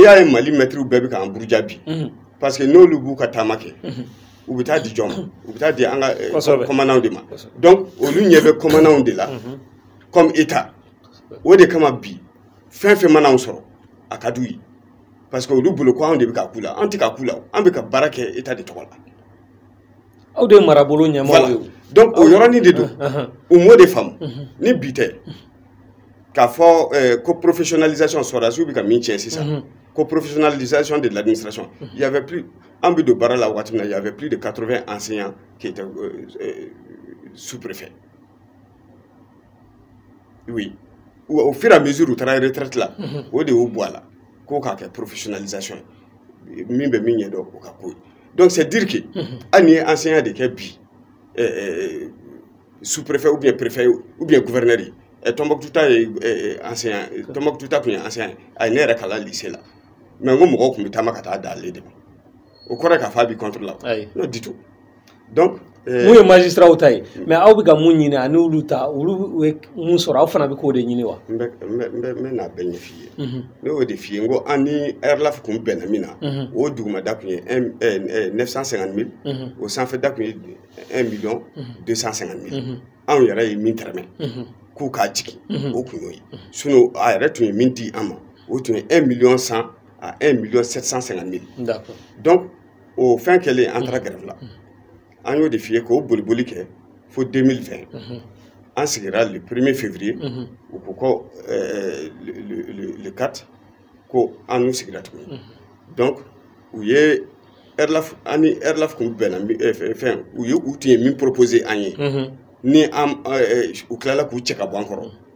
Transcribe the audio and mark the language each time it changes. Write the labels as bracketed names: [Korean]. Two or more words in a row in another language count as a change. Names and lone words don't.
[Bambara] n'i y'a ye Mali maîtres bɛɛ bɛ k'an buruja bi parce que n'olu b'u ka taama kɛ u bɛ taa di jɔn ma u bɛ taa di an ka commandant de ma donc olu ɲɛ bɛ commandant de la [French] comme état [Bambara] o de kama bi fɛn fɛn mana anw sɔrɔ a ka d'u ye parce que olu bolo ko anw de bɛ ka k'u la an tɛ ka k'u la an bɛ ka baara kɛ état de tɔgɔ la aw de ye marabolo ɲɛmɔgɔ ye donc o yɔrɔnin de don u m'o de faamu ni bi tɛ k'a fɔ ko professionnalisation sɔrɔdasiw bɛ ka min tiɲɛ sisan ko [French] professionnalisation de l'administration il y avait plus [Bambara] an bɛ don baara la waati min na [French] il y avait plus de 80 enseignants qui étaient sous-préfets oui au fur et à mesure [Bambara] u taara retraite la o de y'o bɔ a la ko k'a kɛ professionnalisation min bɛ min ɲɛ dɔn o ka ko ye [French] donc c'est dire que [Bambara] hali ni ye enseignant de kɛ bi [French] sous-préfet ou bien préfet ou bien gouverneur [Bambara] ye Tombouctou ta ye enseignant Tombouctou ta tun ye enseignant a ye ne yɛrɛ kalan lycée la mais n ko mɔgɔw tun bɛ taama ka taa da ale de ma o kɔrɔ k'a fɔ a b'i contre la [French] non du tout donc [Bambara] mun ye magistrat ta ye mais aw bɛ ka mun ɲini ani olu ta olu ye mun sɔrɔ aw fana bɛ k'o de ɲini wa n bɛ n'a bɛɛ ɲɛf'i ye ne y'o de f'i ye n ko an ni RLAF kun bɛnna min na o dugumada kun ye 950 000 o sanfɛda kun ye 1 250 000 anw yɛrɛ ye min tɛrɛmɛ k'u k'a jigin o kun y'o ye sinon a yɛrɛ tun ye min di an ma o tun ye 1 100 000 à 1 750 000 d'accord donc o fɛn kɛlen an taara grève la an y'o de f'i ye k'o boliboli kɛ fo 2020 an sigira [French] le 1er février [Bambara] u ko ko le 4 ko an n'u sigira tuguni donc u ye RLAF an ni RLAF kun bɛnna fɛn u tun ye min proposé an ye ni an u tilala k'u cɛ ka bɔ an kɔrɔ